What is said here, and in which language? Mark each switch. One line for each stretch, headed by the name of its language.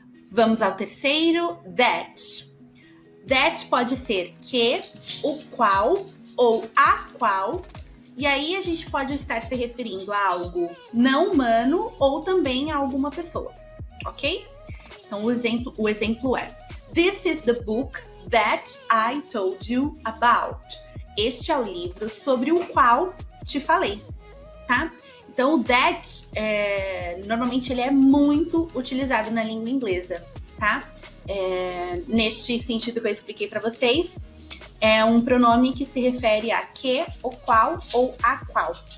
Portuguese: Vamos ao terceiro, that. That pode ser que, o qual ou a qual, e aí a gente pode estar se referindo a algo não humano ou também a alguma pessoa, ok? Então o exemplo é:
English: This is the book that I told you about.
Portuguese: Este é o livro sobre o qual te falei, tá? Então o that, normalmente ele é muito utilizado na língua inglesa, tá? Neste sentido que eu expliquei para vocês, é um pronome que se refere a que, o qual ou a qual.